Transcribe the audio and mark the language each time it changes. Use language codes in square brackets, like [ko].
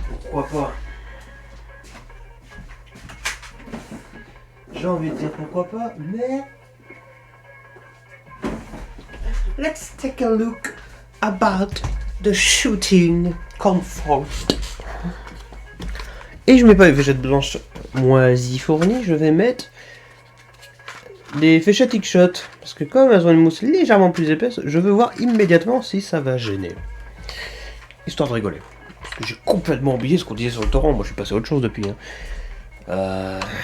[fr] Pourquoi pas? J'ai envie de dire pourquoi pas, mais... [en] Let's take a look about the shooting comfort. [fr] Et je mets pas les fléchettes blanches moisies fournies, je vais mettre des fléchettes X-Shot. Parce que comme elles ont une mousse légèrement plus épaisse, je veux voir immédiatement si ça va gêner. Histoire de rigoler. Parce que j'ai complètement oublié ce qu'on disait sur le torrent, moi je suis passé à autre chose depuis. Hein.